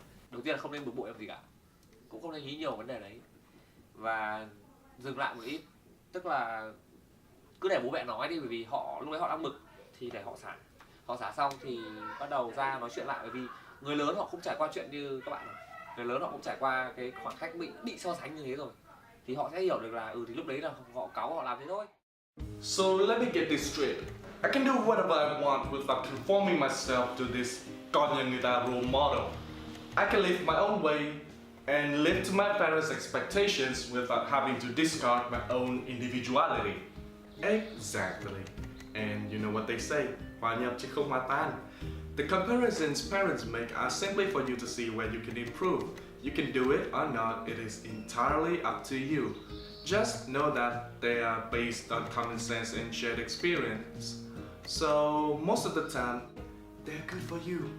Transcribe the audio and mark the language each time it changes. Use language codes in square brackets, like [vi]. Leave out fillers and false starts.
[vi] Đầu tiên là không nên bực bội làm gì cả, cũng không nên nghĩ nhiều vấn đề đấy, và dừng lại một ít, tức là cứ để bố mẹ nói đi, bởi vì họ lúc đấy họ đang bực thì để họ xả xong thì bắt đầu ra nói chuyện lại, bởi vì người lớn họ cũng trải qua chuyện như các bạn rồi, người lớn họ cũng trải qua cái khoảng cách bị so sánh như thế rồi, thì họ sẽ hiểu được là thì lúc đấy là họ cáu họ làm thế thôi. [en] So let me get this straight. I can do whatever I want without conforming myself to this con nhà người ta role model. I can live my own way and live to my parents' expectations without having to discard my own individuality. Exactly. And you know what they say, [vi] hòa nhập chứ không hòa tan. [en] The comparisons parents make are simply for you to see where you can improve. You can do it or not, it is entirely up to you. Just know that they are based on common sense and shared experience. So most of the time, they're good for you.